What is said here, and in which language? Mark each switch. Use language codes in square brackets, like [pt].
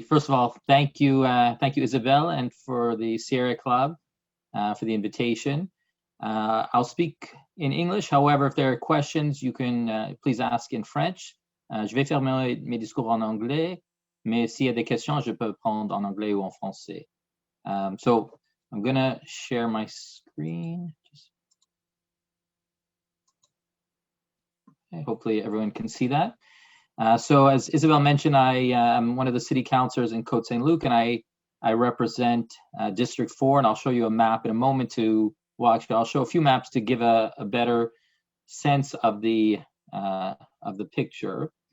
[en] First of all, thank you, Isabelle, and for the Sierra Club for the invitation. I'll speak in English. However, if there are questions, you can please ask in French. [fr] Je vais faire mes discours en anglais, mais s'il y a des questions, je peux prendre en anglais ou en français. [en] So I'm going to share my screen. Okay, hopefully everyone can see that. So as Isabelle mentioned, I am one of the city councilors in Côte-Saint-Luc, and I represent District 4, and I'll show you a map in a moment to, well, actually, I'll show a few maps to give a better sense of the picture.